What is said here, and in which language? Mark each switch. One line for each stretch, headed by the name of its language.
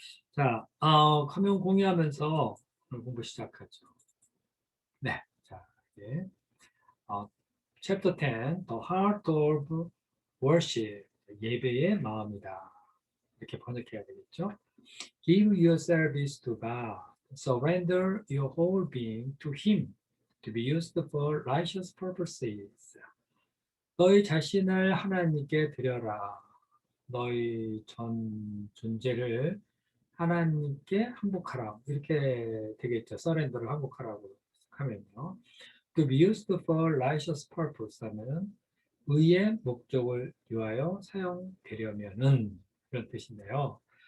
Korean: 자, 화면 공유하면서 오늘 공부 시작하죠. 네, 자, 이제 어, 챕터 10, The Heart of Worship, 예배의 마음이다. 이렇게 번역해야 되겠죠?
English: Give your service to God. Surrender your whole being to Him to be used for righteous purposes.
Korean: 너희 자신을 하나님께 드려라. 너희 전 존재를 하나님께 항복하라. 이렇게 되겠죠. 서렌더를 항복하라고 하면요.
English: To be used for righteous purpose
Korean: 하면은 의의 목적을 위하여 사용되려면은 그런 뜻인데요.